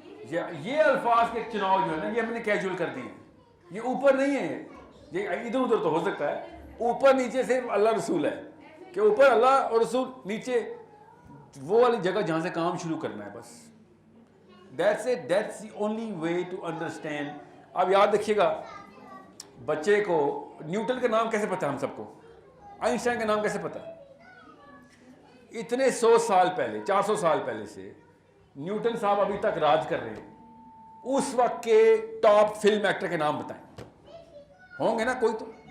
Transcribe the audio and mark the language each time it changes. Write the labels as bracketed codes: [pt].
[ur] یہ الفاظ کے چناؤ جو ہے نا یہ ہم نے کیجول کر دی ہیں. یہ اوپر نہیں ہے، یہ ادھر ادھر تو ہو سکتا ہے. اوپر نیچے صرف اللہ رسول ہے، کہ اوپر اللہ اور رسول، نیچے وہ والی جگہ جہاں سے کام شروع کرنا ہے بس. [en] That's it. That's the only way to understand. [ur] اب یاد رکھیے گا، بچے کو نیوٹن کا نام کیسے پتا ہے ہم سب کو؟ آئنسٹائن کا نام کیسے پتا ہے؟ اتنے 100 سال پہلے، 400 سال پہلے سے نیوٹن صاحب ابھی تک راج کر رہے ہیں. اس وقت کے ٹاپ فلم ایکٹر کے نام بتائیں، ہوں گے نا کوئی تو.